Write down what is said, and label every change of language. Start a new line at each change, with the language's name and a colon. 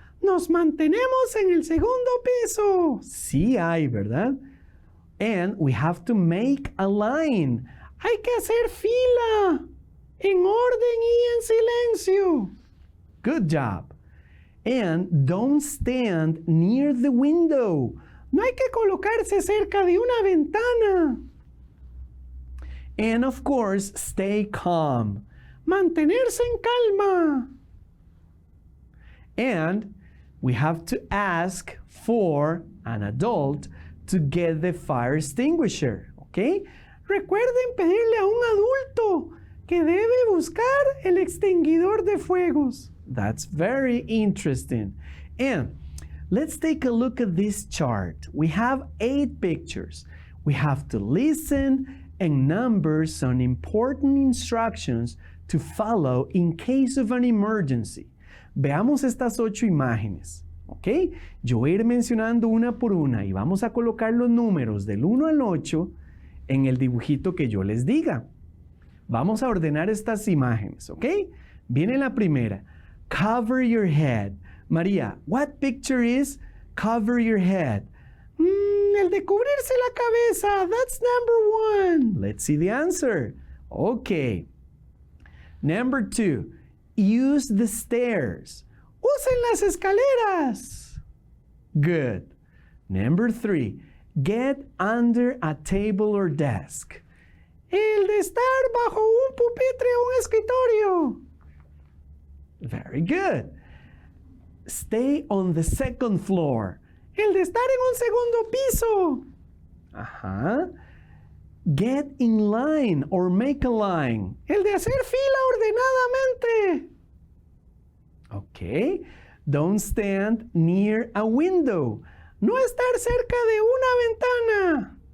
Spanish: Nos mantenemos en el segundo piso. Sí hay, ¿verdad?
English: And we have to make a line.
Spanish: Hay que hacer fila, en orden y en silencio.
English: Good job. And don't stand near the window.
Spanish: No hay que colocarse cerca de una ventana.
English: And of course, stay calm.
Spanish: Mantenerse en calma.
English: And we have to ask for an adult to get the fire extinguisher.
Spanish: ¿Ok? Recuerden pedirle a un adulto que debe buscar el extinguidor de fuegos.
English: That's very interesting. And let's take a look at this chart. We have 8 pictures. We have to listen and number some important instructions to follow in case of an emergency.
Spanish: Veamos estas 8 imágenes, ¿ok? Yo voy a ir mencionando una por una y vamos a colocar los números del 1 al 8 en el dibujito que yo les diga. Vamos a ordenar estas imágenes, ¿ok? Viene la primera.
English: Cover your head. María, what picture is cover your head?
Spanish: El de cubrirse la cabeza.
English: That's number 1. Let's see the answer. Okay. Number 2. Use the stairs.
Spanish: Usen las escaleras.
English: Good. Number 3. Get under a table or desk.
Spanish: El de estar bajo un pupitre o un escritorio.
English: Very good. Stay on the second floor.
Spanish: El de estar en un segundo piso. Ajá.
English: Get in line or make a line.
Spanish: El de hacer fila ordenadamente.
English: Okay. Don't stand near a window.
Spanish: No estar cerca de una ventana.